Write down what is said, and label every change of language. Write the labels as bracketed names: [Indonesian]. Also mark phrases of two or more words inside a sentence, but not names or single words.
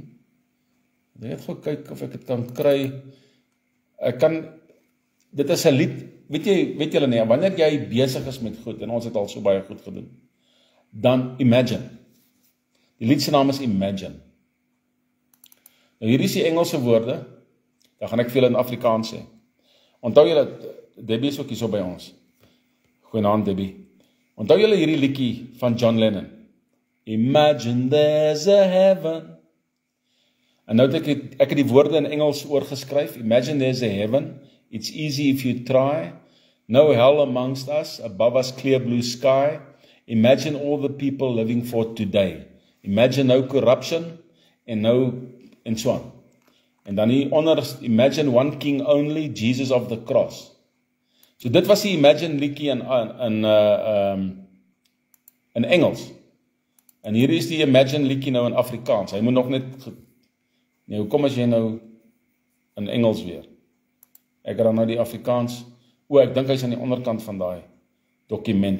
[Afrikaans] Ek net gou kyk of ek dit kan kry. Dit is 'n lied, weet julle nie, wanneer jy besig is met goed, en ons het al so baie goed gedoen, dan Imagine. Die lied se naam is Imagine. Nou hier is die Engelse woorde, dan gaan ek veel in Afrikaans sê. Onthou julle, Debbie is ook hier so by ons. Goeienaand Debbie. Onthou julle hierdie liedjie van John Lennon? [English] Imagine there's a heaven. [Afrikaans] En nou het ek het die woorde in Engels oorgeskryf. [English] Imagine there's a heaven. It's easy if you try. No hell amongst us. Above us clear blue sky. Imagine all the people living for today. Imagine no corruption and so on. [Afrikaans] En dan hieronder, [English] imagine one king only, Jesus of the cross. [Afrikaans] So dit was die Imagine liedjie in Engels. En hier is die Imagine liedjie nou in Afrikaans. Hy moet nog net nee, hoekom as jy nou in Engels weer? Ek het dan nou die Afrikaans. Ek dink hy's aan die onderkant van daai dokument.